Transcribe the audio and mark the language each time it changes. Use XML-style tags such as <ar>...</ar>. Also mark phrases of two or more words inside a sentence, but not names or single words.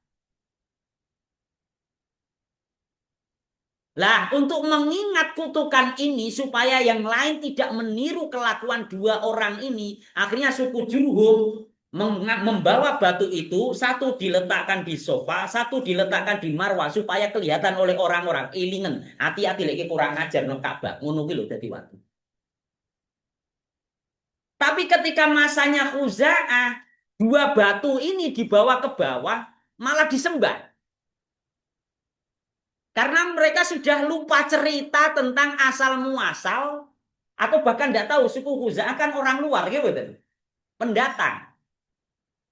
<id>Lah, untuk mengingat kutukan ini supaya yang lain tidak meniru kelakuan 2 orang ini, akhirnya suku Jurhum membawa batu itu, satu diletakkan di sofa, satu diletakkan di marwah supaya kelihatan oleh orang-orang.</id> <jv>Ilingen, hati-hati lagi kurang ajar nang Ka'bah. Ngono ki lho dadi watu.</jv> <id>Tapi ketika masanya Khuza'ah, 2 batu ini dibawa ke bawah, malah disembah. Karena mereka sudah lupa cerita tentang asal muasal, atau bahkan tidak tahu suku Khuza'ah kan orang luar, gitu, pendatang.</id>